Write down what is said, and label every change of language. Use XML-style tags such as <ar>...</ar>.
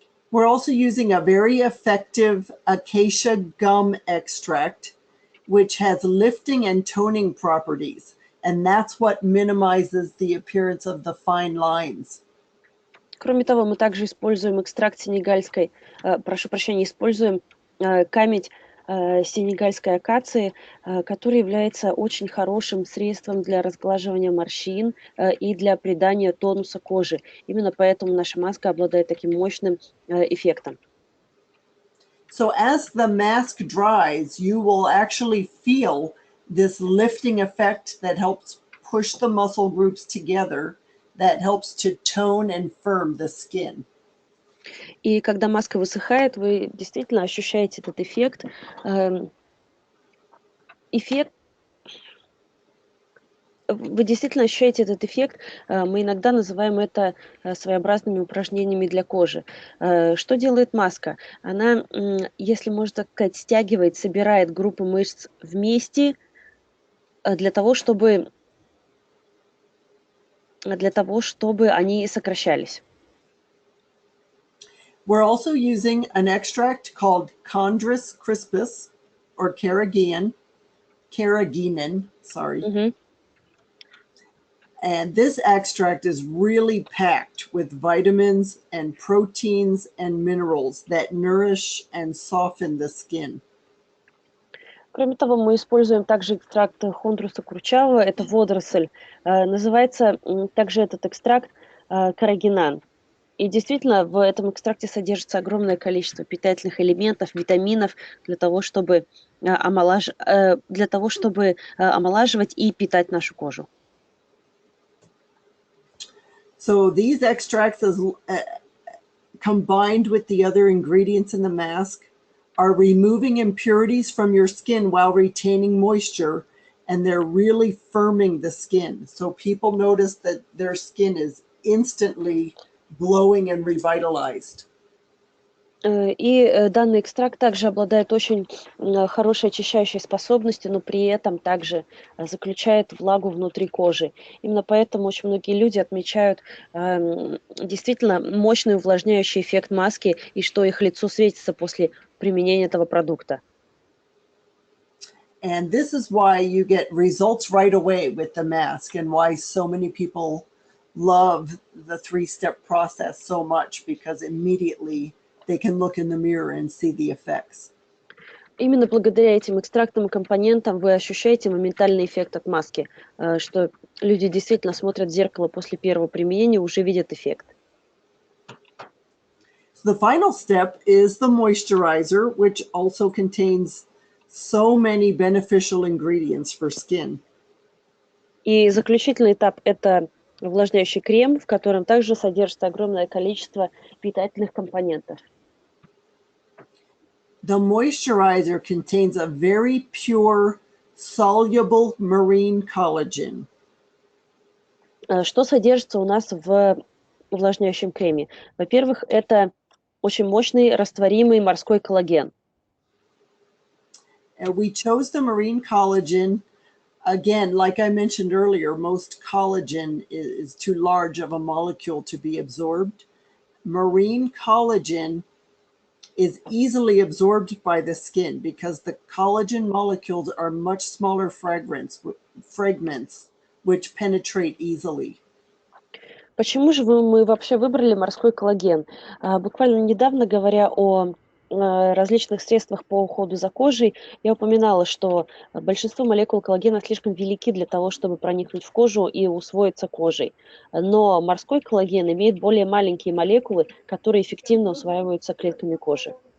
<en>We're also using a very effective acacia gum extract, which has lifting and toning properties. And that's what minimizes the appearance of the fine lines.</en> <ru>Кроме того, мы также используем экстракт сенегальской, используем камень сенегальской акации, который является очень хорошим средством для разглаживания морщин и для придания тонуса кожи. Именно поэтому наша маска обладает таким мощным эффектом.</ru> <en>So as the mask dries, you will actually feel this lifting effect that helps push the muscle groups together, that helps to tone and firm the skin.</en> <ru>И когда маска высыхает, вы действительно ощущаете этот эффект. Вы действительно ощущаете этот эффект. Мы иногда называем это своеобразными упражнениями для кожи. Что делает маска? Она, если можно так сказать, стягивает, собирает группы мышц вместе для того, чтобы они сокращались.</ru> <en>We're also using an extract called Chondrus crispus or carrageenan, sorry. Мгм. And this extract is really packed with vitamins and proteins and minerals that nourish and soften the skin.</en> <ru>Кроме того, мы используем также экстракт хондруса курчавого, это водоросль. Называется также этот экстракт каррагинан. И действительно, в этом экстракте содержится огромное количество питательных элементов, витаминов для того, чтобы омолаживать и питать нашу кожу.</ru> <en>So these extracts, combined with the other ingredients in the mask, are removing impurities from your skin while retaining moisture, and they're really firming the skin. So people notice that their skin is instantly glowing and revitalized.</en> <ru>И данный экстракт также обладает очень хорошей очищающей способностью, но при этом также заключает влагу внутри кожи. Именно поэтому очень многие люди отмечают действительно мощный увлажняющий эффект маски и что их лицо светится после применения этого продукта.</ru> <en>And this is why you get results right away with the mask and why so many people love the three-step process so much because immediately they can look in the mirror and see the effects.</en> <ru>Именно благодаря этим экстрактным компонентам вы ощущаете моментальный эффект от маски, что люди действительно смотрят в зеркало после первого применения, уже видят эффект.</ru> <en>The final step is the moisturizer, which also contains so many beneficial ingredients for skin.</en> <ru>И заключительный этап – это увлажняющий крем, в котором также содержится огромное количество питательных компонентов.</ru> <en>The moisturizer contains a very pure, soluble marine collagen.</en> <ru>Что содержится у нас в увлажняющем креме? Во-первых, это очень мощный растворимый морской коллаген.</ru> <en>And we chose the marine collagen. Again, like I mentioned earlier, most collagen is too large of a molecule to be absorbed. Marine collagen is easily absorbed by the skin because the collagen molecules are much smaller fragments which penetrate easily.</en> <ru>Почему же мы вообще выбрали морской коллаген? Буквально недавно, говоря о различных средствах по уходу за кожей, я упоминала, что большинство молекул коллагена слишком велики для того, чтобы проникнуть в кожу и усвоиться кожей. Но морской коллаген имеет более маленькие молекулы, которые эффективно усваиваются клетками кожи.</ru>